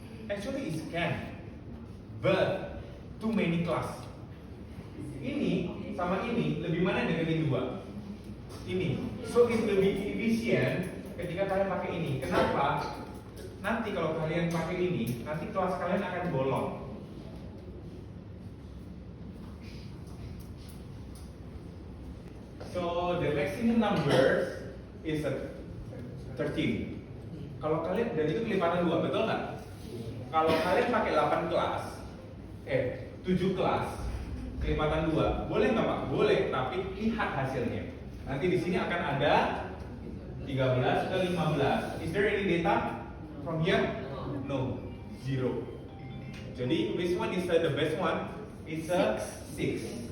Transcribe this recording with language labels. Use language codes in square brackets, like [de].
[en] Actually it can, but too many class. [id] Ini sama ini lebih mana yang deketin dua? Ini. [en] So it's [id] lebih efisien ketika kalian pakai ini. Kenapa? Nanti kalau kalian pakai ini, nanti kelas kalian akan bolong. [en] So the maximum number is 13. [id] Kalau kalian, dan itu kelipatan 2, betul nggak? Kalau kalian pakai 8 kelas, 7 kelas, kelipatan 2, boleh nggak Pak? Boleh, tapi lihat hasilnya. Nanti di sini akan ada 13 ke 15. [en] Is there any data from here? No, 0. [id] Jadi [en] which one is the best one? It's a 6.